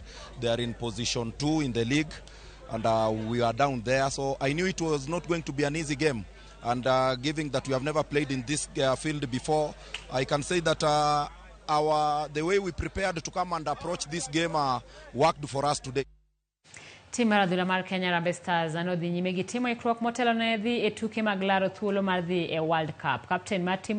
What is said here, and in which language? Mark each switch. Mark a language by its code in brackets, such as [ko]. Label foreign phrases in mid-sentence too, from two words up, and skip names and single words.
[en] They are in position 2 in the league, and we are down there. So I knew it was not going to be an easy game. And given that we have never played in this field before, I can say that the way we prepared to come and approach this game worked for us today. [luo] Tim mar adhula mar Kenya Harambee Stars anodhi nyime gi timo ikruok motelo ne dhi e tuke mag laro thuolo mar dhi e World Cup. Captain mar team